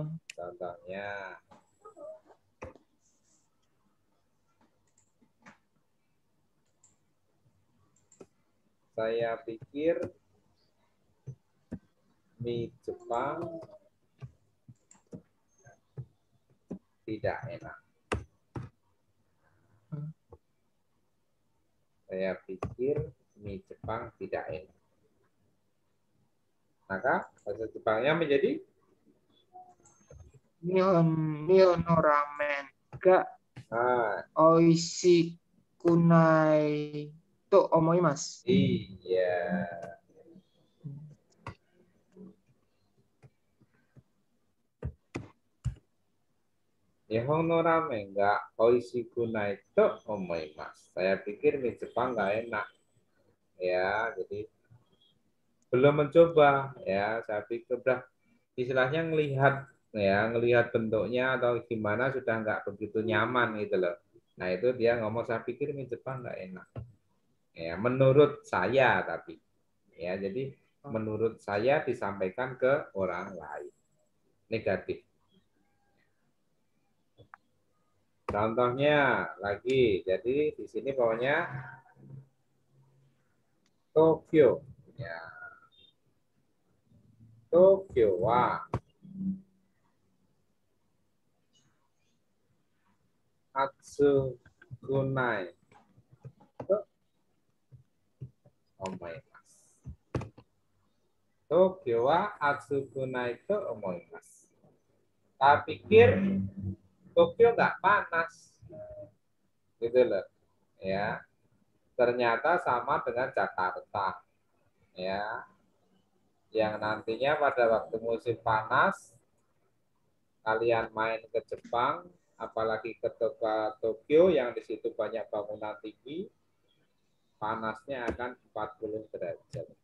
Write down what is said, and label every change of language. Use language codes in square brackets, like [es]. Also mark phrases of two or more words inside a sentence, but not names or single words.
[id] Contohnya saya pikir mie Jepang tidak enak. Saya pikir mie Jepang tidak enak. Maka bahasa Jepangnya menjadi [ja] 日本 ラーメン が おいし くない と 思います. [id] iya. [ja] 日本 の ラーメン が おいし くない と 思います. [id] Saya pikir mie Jepang nggak enak. Ya, jadi belum mencoba. Ya, saya pikir udah istilahnya ngelihat bentuknya atau gimana sudah nggak begitu nyaman gitu loh. Nah itu dia ngomong saya pikir mie Jepang nggak enak. Ya, menurut saya tapi ya jadi menurut saya disampaikan ke orang lain negatif. Contohnya lagi, jadi di sini bawahnya Tokyo. Ya. [ja] 東京 は 暑くない と 思います. 東京 は 暑くない と 思います. [id] Saya pikir Tokyo nggak panas, gitu loh, ya. Ternyata sama dengan Jakarta, ya. Yang nantinya pada waktu musim panas, kalian main ke Jepang, apalagi ke Tokyo yang di situ banyak bangunan tinggi, panasnya akan 40 derajat.